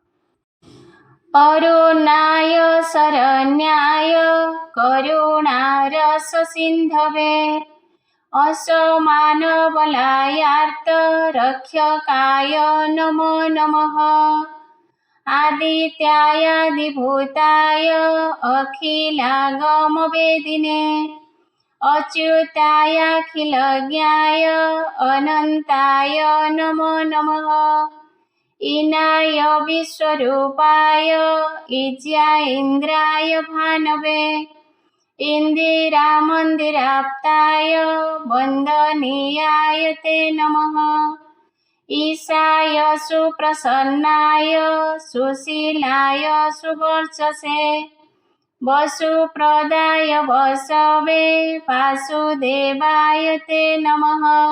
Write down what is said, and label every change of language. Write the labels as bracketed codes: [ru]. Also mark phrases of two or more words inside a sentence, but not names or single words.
[sa] ଅରୁଣାୟ ଶରଣ୍ୟାୟ କରୁଣାରସ ସିନ୍ଧବେ ଅସମାନ ବଲାୟାର୍ତ ରକ୍ଷକାୟ ନମୋ ନମଃ ଆଦିତ୍ୟାୟାଦିଭୂତାୟ ଅଖିଲାଗମ ବେଦିନେ ଅଚ୍ୟୁତାୟାଖିଳଜ୍ଞାୟ ଅନନ୍ତାୟ ନମୋ ନମଃ ईनाय विश्वरूपाय इज्या इन्द्राय भानवे इन्दिरामन्दिराप्ताय वन्दनीयाय ते नमः ईशाय सुप्रसन्नाय सुशीलाय सुवर्चसे वसुप्रदाय वसवे वासुदेवाय ते नमः